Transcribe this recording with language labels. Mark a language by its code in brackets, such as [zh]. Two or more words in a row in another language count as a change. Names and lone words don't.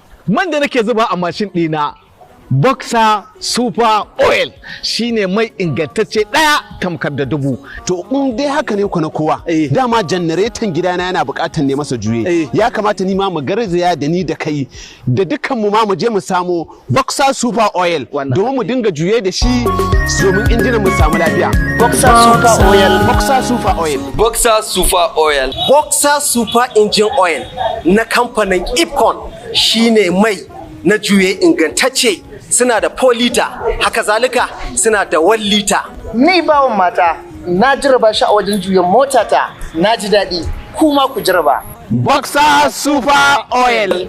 [ha] Man da nake zuba a mashin ɗina Boxer Super Oil shine mai ingantacce ɗaya tamkar da dubu. To in dai haka ne ku na kowa dama janareton gidana yana buƙatar ne masa juye. Ya kamata ni ma mu garzaya da ni da kai da dukkan mu ma mu je mu samo Boxer Super Oil domin mu dinga juye da shi domin injinan mu samu lafiya. Boxer Super Oil, Boxer Super Oil, Boxer Super Oil, Boxer Super Engine Oil na kamfanin Ipcon shine mai na juye ingantacce. Suna da 4 lita, haka zalika suna da 1 lita. Ni bawon mata na jirba shi a wajen juyan motata, na ji daɗi, kuma ku jirba. Boxer Super Oil.